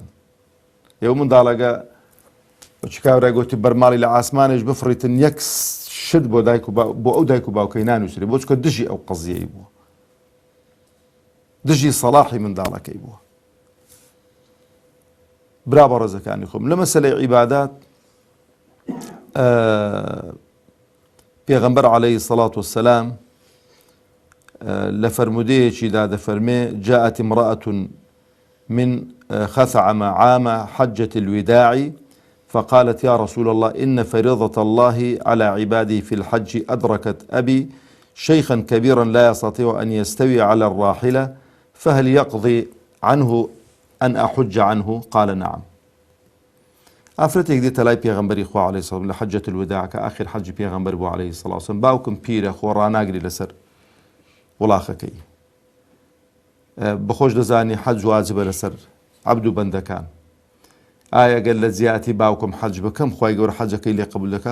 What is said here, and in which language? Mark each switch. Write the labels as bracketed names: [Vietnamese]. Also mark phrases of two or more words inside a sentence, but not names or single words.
[Central Kurdish] ئێوە منداڵەکە بەچی کاورای گوتی بەرماڵی لە ئاسمانێش بفڕیتن یەک شت بۆ ئەو دایک و باوکەی نانووسێ، بۆ چکە دژی ئەو قەزیەی بووە، دژی سەلاحی منداڵەکەی بووە. برا بە ڕێزەکانی خۆم لە مەسەلەی عیبادات پێغەمبەر [Arabic] عەلەیهی سەڵات وەسەلام [Central Kurdish] لە فەرمودەیەکیدا دەفەرمێ [Arabic] جاءت امرأة من خثعم عام حجة الوداع فقالت يا رسول الله إن فريضة الله على عباده في الحج أدركت أبي شيخا كبيرا لا يستطيع أن يستوي على الراحلة فهل يقضي عنه أن أحج عنه؟ قال نعم. [Central Kurdish] ئافرەتێک دێتە لای پێغەمبەری خوا [Arabic] عەلەیهی سەڵام [Central Kurdish] لە [Arabic] حەجەت الوداع [Central Kurdish] کە ئاخر حەجی پێغەمبەر بوو [Arabic] عەلەیهی سەڵات وسەلام، [Central Kurdish] باوکم پیرە خۆ ڕاناگری لەسەر وڵاخەکەی، بەخۆش دەزانی حەج واجبە لەسەر عەبد و بەندەکان، ئایا گەر لە جیاتی باوکم حەج بکەم خوای گەورە حەجەکەی لێ قبول دەکا؟